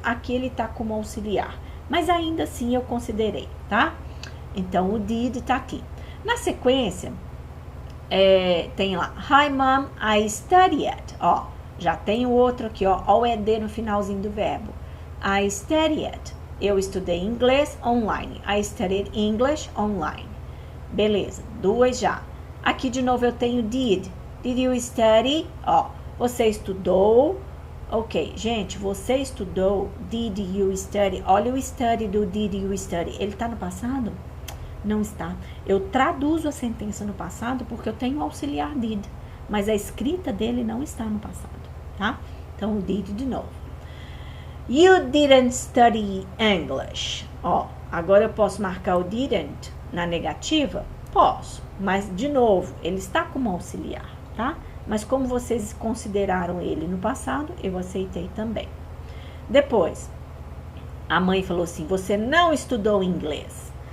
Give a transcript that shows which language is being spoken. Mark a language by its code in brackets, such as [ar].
[pt] Aqui ele está como auxiliar, mas ainda assim eu considerei, tá? Então, o did está aqui. Na sequência, tem lá, [en] Hi mom, I studied, [pt] ó. Já tem o outro aqui, ó o ED no finalzinho do verbo. [en] I studied. [pt] Eu estudei inglês online. [en] I studied English online. [pt] Beleza, 2 já. Aqui de novo eu tenho did. [en] Did you study? [pt] Ó, você estudou. Ok, gente, você estudou. [en] Did you study? [pt] Olha o study do [en] did you study. [pt] Ele tá no passado? Não está. Eu traduzo a sentença no passado porque eu tenho o auxiliar did. Mas a escrita dele não está no passado. Tá? Então, o did de novo. [en] You didn't study English. [pt] Ó, agora eu posso marcar o didn't na negativa? Posso, mas de novo, ele está como auxiliar, tá? Mas como vocês consideraram ele no passado, eu aceitei também. Depois, a mãe falou assim, você não estudou inglês.